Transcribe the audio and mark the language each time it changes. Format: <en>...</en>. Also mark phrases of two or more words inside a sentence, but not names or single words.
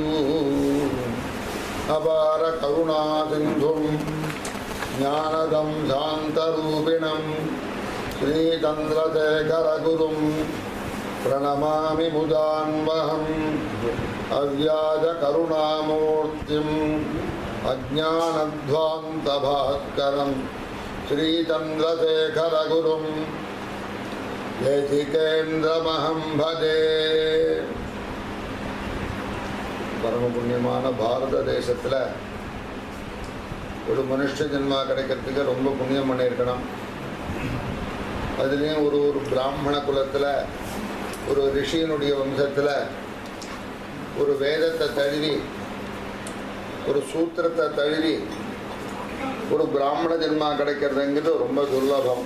<sa>अपार करुणासिन्धुं ज्ञानदं शान्तरूपिणं श्रीचन्द्रशेखरगुरुं प्रणमामि मुदान्वहम् अव्याजकरुणामूर्तिम् अज्ञानध्वान्तभास्करं श्रीचन्द्रशेखरगुरुं देशिकेन्द्रमहं भजे.</sa> <ta>பரம புண்ணியமான பாரத தேசத்தில் ஒரு மனுஷ ஜென்மா கிடைக்கிறதுக்கு ரொம்ப புண்ணியம் பண்ணியிருக்கணும். அதுலேயும் ஒரு பிராமண குலத்தில் ஒரு ரிஷியினுடைய வம்சத்தில் ஒரு வேதத்தை தழுவி ஒரு சூத்திரத்தை தழுவி ஒரு பிராமண ஜென்மா கிடைக்கிறதுங்கிறது ரொம்ப துர்லபம்.</ta>